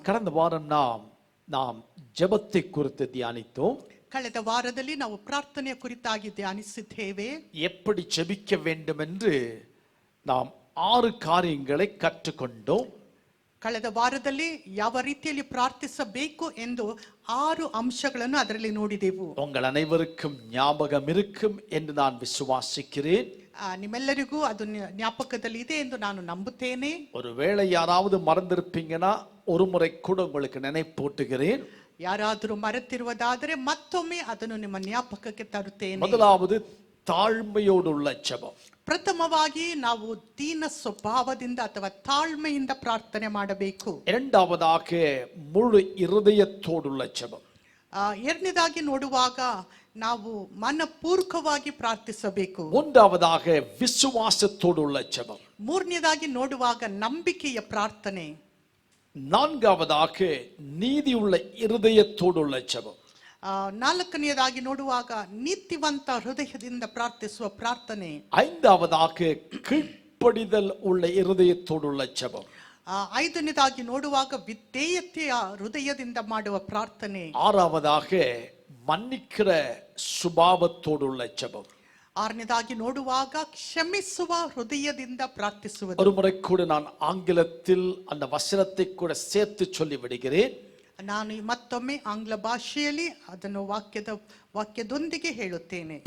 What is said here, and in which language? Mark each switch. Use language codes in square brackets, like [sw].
[ta] கடந்த வாரம் நாம் ஜெபத்தை குறித்து தியானித்தோம். [kn] ಕಳೆದ ವಾರದಲ್ಲಿ ನಾವು ಪ್ರಾರ್ಥನೆಯ ಕುರಿತಾಗಿ ಧ್ಯಾನಿಸಿದ್ದೇವೆ. [ta] எப்படி ஜெபிக்க வேண்டும் என்று நாம் 6 காரியங்களை கற்றுக்கொண்டோம். [kn] ಕಳೆದ ವಾರದಲ್ಲಿ ಯಾವ ರೀತಿಯಲ್ಲಿ ಪ್ರಾರ್ಥಿಸಬೇಕು ಎಂದು 6 ಅಂಶಗಳನ್ನು ಅದರಲ್ಲಿ ನೋಡಿದೆವು. [ta] உங்கள் அனைவருக்கும் ஞாபகம் இருக்கும் என்று நான் விசுவாசிக்கிறேன். [kn] ನಿಮ್ಮೆಲ್ಲರಿಗೂ ಅದು ಜ್ಞಾಪಕದಲ್ಲಿ ಇದೆ ಎಂದು ನಾನು ನಂಬುತ್ತೇನೆ. [ta] ஒருவேளை யாராவது மறந்திருப்பீங்கன்னா ஒரு முறை கூட உங்களுக்கு நினைப்பூட்டுகிறேன். [kn] ಯಾರಾದರೂ ಮರೆತಿರುವುದಾದರೆ ಮತ್ತೊಮ್ಮೆ ಅದನ್ನು ನಿಮ್ಮ ಜ್ಞಾಪಕಕ್ಕೆ ತರುತ್ತೇನೆ. [ta] முதலாவது தாழ்மையோடுள்ள ஜெபம். [kn] ಪ್ರಥಮವಾಗಿ ನಾವು ದೀನ ಸ್ವಭಾವದಿಂದ ಅಥವಾ ತಾಳ್ಮೆಯಿಂದ ಪ್ರಾರ್ಥನೆ ಮಾಡಬೇಕು. [ta] இரண்டாவதாக முழு இருதயத்தோடுள்ள ஜெபம். [kn] ಎರಡನೇದಾಗಿ ನೋಡುವಾಗ ನಾವು ಮನಪೂರ್ವಕವಾಗಿ ಪ್ರಾರ್ಥಿಸಬೇಕು. [ta] மூன்றாவதாக விசுவாசத்தோடுள்ள ஜெபம். [kn] ಮೂರನೇದಾಗಿ ನೋಡುವಾಗ ನಂಬಿಕೆಯ ಪ್ರಾರ್ಥನೆ. [ta] நான்காவதாக நீதியுள்ள இருதயத்தோடுள்ள ஜெபம். [kn] ನಾಲ್ಕನೆಯದಾಗಿ ನೋಡುವಾಗ ನೀತಿವಂತ ಹೃದಯದಿಂದ ಪ್ರಾರ್ಥಿಸುವ ಪ್ರಾರ್ಥನೆ. [ta] ஐந்தாவதாக கீழ்ப்படிதல் உள்ள இருதயத்தோடுள்ள ஜெபம். [kn] ಐದನೇದಾಗಿ ನೋಡುವಾಗ ವಿಧೇಯತೆಯ ಹೃದಯದಿಂದ ಮಾಡುವ ಪ್ರಾರ್ಥನೆ. [ta] ஆறாவதாக மன்னிக்கிற சுபாவத்தோடுள்ள ஜெபம். [kn] ಆರನೇದಾಗಿ ನೋಡುವಾಗ ಕ್ಷಮಿಸುವ ಹೃದಯದಿಂದ ಪ್ರಾರ್ಥಿಸುವುದು. [ta] ஒரு முறை கூட நான் ஆங்கிலத்தில் அந்த வசனத்தை கூட சேர்த்து சொல்லி விடுகிறேன். [kn] ನಾನು ಮತ್ತೊಮ್ಮೆ ಆಂಗ್ಲ ಭಾಷೆಯಲ್ಲಿ ಅದನ್ನು ವಾಕ್ಯದೊಂದಿಗೆ ಹೇಳುತ್ತೇನೆ.